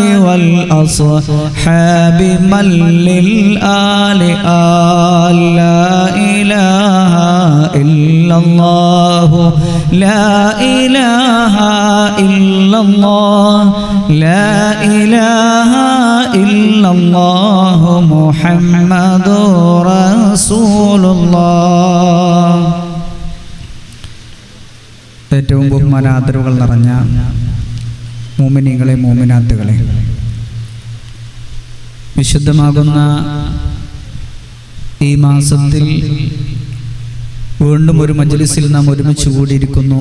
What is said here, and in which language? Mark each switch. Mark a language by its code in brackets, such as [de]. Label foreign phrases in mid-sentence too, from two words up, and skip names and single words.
[ar] والأصحاب من للآل لا إله إلا الله لا إله إلا الله لا إله إلا الله محمد رسول الله [ml] ഏറ്റവും ബഹുമാനാദരവുകൾ നിറഞ്ഞ മുഅ്മിനീങ്ങളെ മുഅ്മിനാത്തുകളെ, വിശുദ്ധമാകുന്ന ഈ മാസത്തിൽ വീണ്ടും ഒരു മജ്ലിസിൽ നാം ഒരുമിച്ച് കൂടിയിരിക്കുന്നു.